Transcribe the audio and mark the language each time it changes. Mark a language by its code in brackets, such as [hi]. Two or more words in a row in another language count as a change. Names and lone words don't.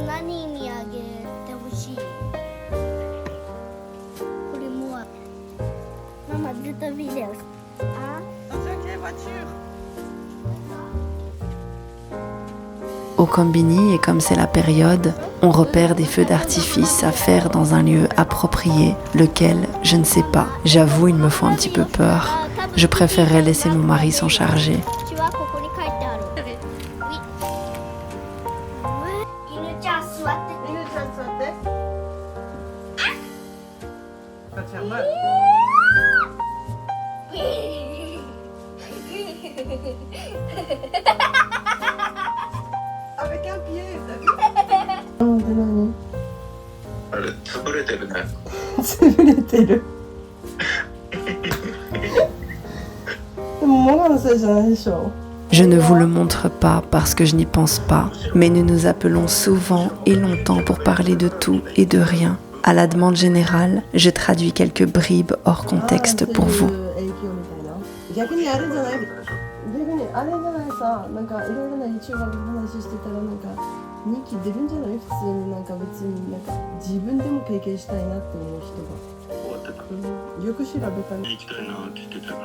[ja] に見上げてほしい。これもママずっとビデオ。あ [fr] Au Combini, et comme c'est la période, on repère des feux d'artifice à faire dans un lieu approprié, lequel, je ne sais pas. J'avoue, ils me font un petit peu peur. Je préférerais laisser mon mari s'en charger. [ja] 口はここに書いてある。犬ちゃん座ってて。犬ちゃん座って赤ちゃん前 [fr] avec un pied, t'as vu? [ja] 何あれ潰れてるね。潰れてるでもママのせいじゃないでしょ [fr] Je ne vous le montre pas parce que je n'y pense pas, mais nous nous appelons souvent et longtemps pour parler de tout et de rien. À la demande générale, je traduis quelques bribes hors contexte pour vous. [ja] 逆にあれじゃない逆にあれじゃないさなんかいろいろな YouTuber の話してたらなんか人気出るんじゃない普通になんか別になんか自分でも経験したいなって思う人が、終わってた。よく調べたね行きたいなって言ってたな。